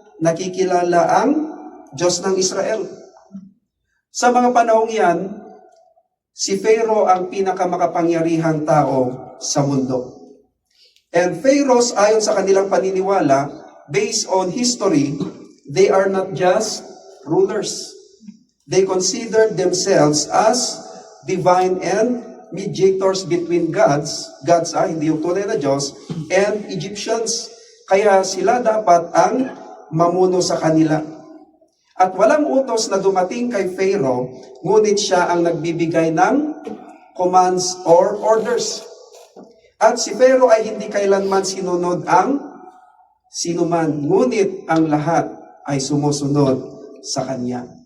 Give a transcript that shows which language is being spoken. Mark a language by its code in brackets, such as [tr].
[tl] nakikilala ang Diyos ng Israel. Sa mga panahong yan, si Pharaoh ang pinakamakapangyarihang tao sa mundo. [en] And Pharaohs, [tl] ayon sa kanilang paniniwala, [en] based on history, they are not just rulers. They consider themselves as divine and mediators between gods, [tl] hindi yung tunay na Diyos, [en] and Egyptians. [tl] Kaya sila dapat ang mamuno sa kanila. At walang utos na dumating kay Pharaoh, ngunit siya ang nagbibigay ng [en] commands or orders. [tl] At si Pharaoh ay hindi kailanman sinunod ang sinuman, ngunit ang lahat ay sumusunod sa kanya.